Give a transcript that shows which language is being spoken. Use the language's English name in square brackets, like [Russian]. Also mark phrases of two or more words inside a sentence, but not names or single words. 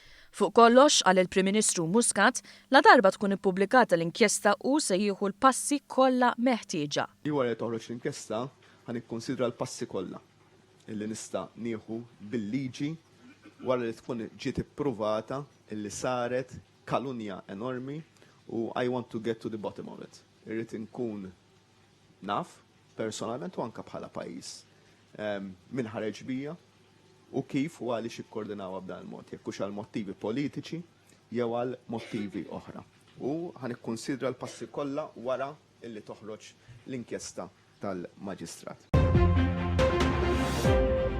[Maltese] Fuq kollox għal il-Prim Ministru Muscat la darba tkun ippubblikata l-inkjesta u se jieħu l-passi kollha meħtieġa. Wara li toħroġ l-inkjesta ħan ikkonsidra l-passi kollha illi nista' nieħu bil-liġi wara li tkun ġiet ippruvata illi saret kalunja enormi u [English] I want to get to the bottom of it. [Maltese] Irrid inkun naf personalment u anke bħala pajjiż min ħareġ bija u kif u għaliex ikkoordinaw b'dan il-mod, jekk hux għal mottivi politiċi jew għal mottivi oħra. U ħan ikkonsidra l-passi kollha wara illi toħroġ l-inkjesta tal-Maġistrat.